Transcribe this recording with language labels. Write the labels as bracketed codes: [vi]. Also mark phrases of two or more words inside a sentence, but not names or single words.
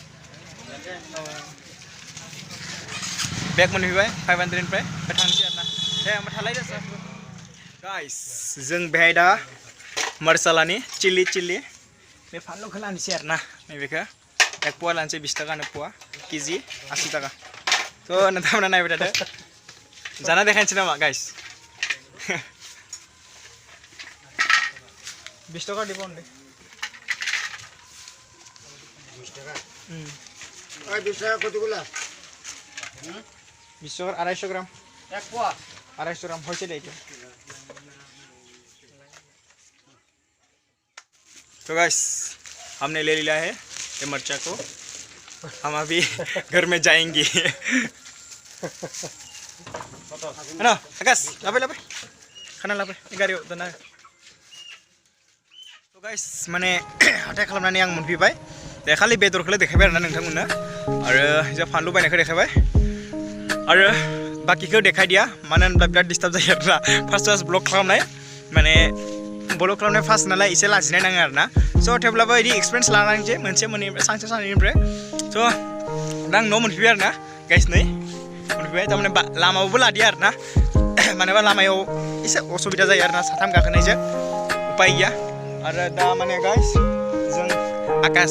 [brx] बेग मोनफैबाय 500 निफ्राय थांसै आरोना दे होमबा थालायदो गाइस जों बेहाय दा मरसालानि चिल्ली बे फानलुखौ लानोसै आरोना नैबेखौ 1 पवा लानोसै 20 टाकानो पवा केजि 80 टाका थ' नोंथांमोना नायबाय थादो जाना देखायनोसै नामा गाइस [bn] 20 টাকা দিব দে 20 টাকা ওই 20 টাকা কতগুলা 20 টাকার 250 গ্রাম 1 পোয়া 250 গ্রাম হয়েছে এইটা [hi] तो गाइस हमने ले लिया है ये मरचा को हम अभी घर में जाएंगे है ना [brx] आकाश लाबे खाना लाबे गाड़ी दाना तो गाइस माने हाथाय खालामनानै आं मोनफैबाय दे खालि बेदरखौल' देखायबाय आरोना नोंथांमोननो आरो जा फानलु बायनायखौ देखायबाय आरो बाकिखौ देखायदिया मानो होनब्ला बिराद डिस्टार्ब जायो आरोना फार्स्ट ब्लग खालामनाय माने ब्लग खालामनाय फार्स्ट नालाय एसे लाजिनाय नाङो आरोना स' थेवब्लाबो बिदि एक्सपिरियेन्स लानांसै मोनसे मोननैनिफ्राय सानसे साननैनिफ्राय स' दा आं न' मोनफैबाय आरोना गाइस नै मोनफैबाय थारमाने लामायावबो लादिया आरोना मानोबा लामायाव एसे असुबिदा जायो आरोना साथाम गाखोनायजों उपाय गैया आरो दा माने गाइस जों आकाश